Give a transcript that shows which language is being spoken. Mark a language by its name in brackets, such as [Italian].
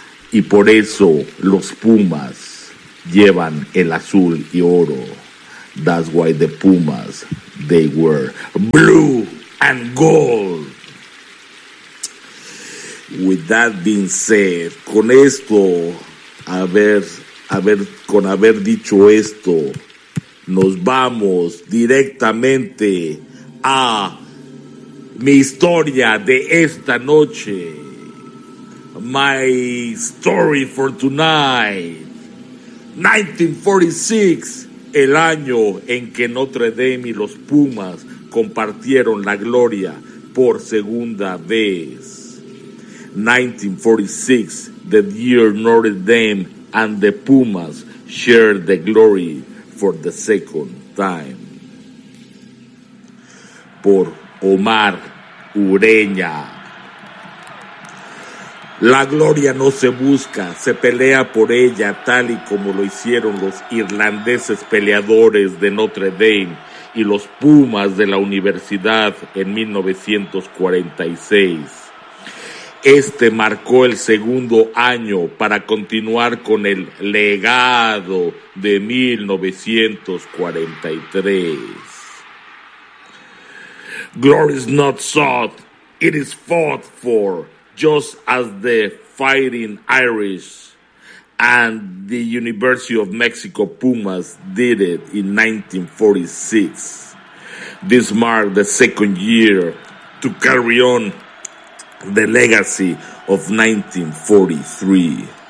[Spanish] Y por eso los Pumas llevan el azul y oro. [English] That's why the Pumas, they were blue and gold. With that being said, [Spanish] con esto, haber dicho esto, nos vamos directamente a mi historia de esta noche. [English] My story for tonight. [Spanish] 1946, el año en que Notre Dame y los Pumas compartieron la gloria por segunda vez. [English] 1946, the year Notre Dame and the Pumas shared the glory for the second time. [Spanish] Por Omar Ureña. La gloria no se busca, se pelea por ella, tal y como lo hicieron los irlandeses peleadores de Notre Dame y los Pumas de la universidad en 1946. Este marcó el segundo año para continuar con el legado de 1943. [English] Glory is not sought, it is fought for, just as the Fighting Irish and the University of Mexico Pumas did it in 1946. This marked the second year to carry on the legacy of 1943.